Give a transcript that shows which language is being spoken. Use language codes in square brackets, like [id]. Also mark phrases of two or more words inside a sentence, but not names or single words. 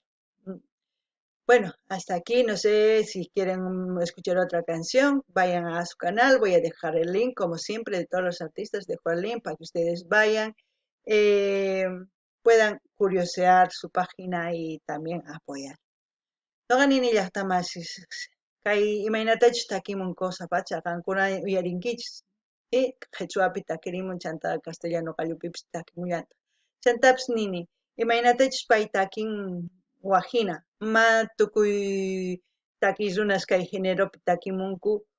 [es] Bueno, hasta aquí, no sé si quieren escuchar otra canción, vayan a su canal, voy a dejar el link, como siempre, de todos los artistas, dejo el link para que ustedes vayan, eh, puedan curiosear su página y también apoyar. [qu] Noqanini llaqtamasis kay imaynatachus takimunku sapacha qankuna uyarinkichis qhichwapi takirimun chanta castellano qallupipis takimullanta chantapis nini imaynatachus pay takin wajina ma tukuy takiy runas kay géneropi takimunku